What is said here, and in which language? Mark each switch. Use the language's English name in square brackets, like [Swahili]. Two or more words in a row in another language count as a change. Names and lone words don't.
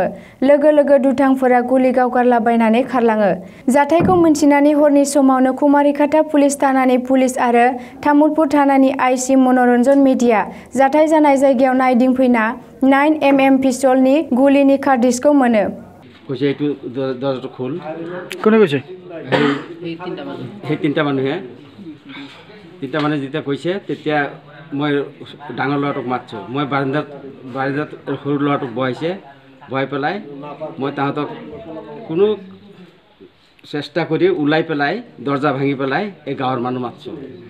[Bodo] लोगो लोगो दुथांफोरा गुलि गावगारलाबायनानै खारलाङो। जाथायखौ मिन्थिनानै हरनि समावनो कुमारिघाटा पुलिस थानानि पुलिस आरो तामुलपुर थानानि आइसि मनरन्जन मेधिया जाथाय जानाय जायगायाव नायदिंफैना 9mm पिस्तलनि गुलिनि कार्ट्रिजखौ मोनो। [Assamese] কৈছে এইটো দরজাটো খোল। কোনে কৈছে? সেই তিনিটা মানুহে যেতিয়া কৈছে তেতিয়া মই ডাঙৰ ল'ৰাটোক মাতছোঁ। মই বাৰান্দাত সৰু ল'ৰাটোক বহাইছে, বহাই পেলাই মই তাহাঁতক কোনো চেষ্টা কৰি ওলাই পেলাই দরজা ভাঙি পেলাই এই গাঁৱৰ মানুহ মাতছোঁ।